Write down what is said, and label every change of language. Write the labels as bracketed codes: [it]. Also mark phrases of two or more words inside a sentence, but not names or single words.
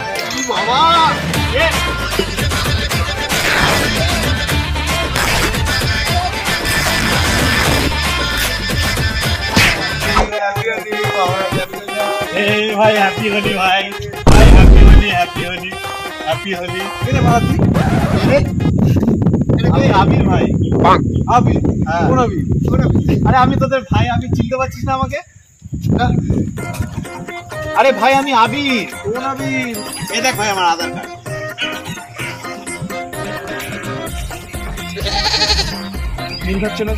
[bn] বাবা এ [hi] भाई हैप्पी होली भाई भाई हैप्पी होली हैप्पी होली हैप्पी होली [bn] কেনে মারাতি? আমি আবির ভাই। আবির? কোন আবির? আরে আমি তোদের ভাই, আমি চিনতে পারছিস না আমাকে? আরে ভাই আমি আবির। কোন আবির? এই দেখ ভাই আমার আধার কার্ড। মিল হচ্ছে না।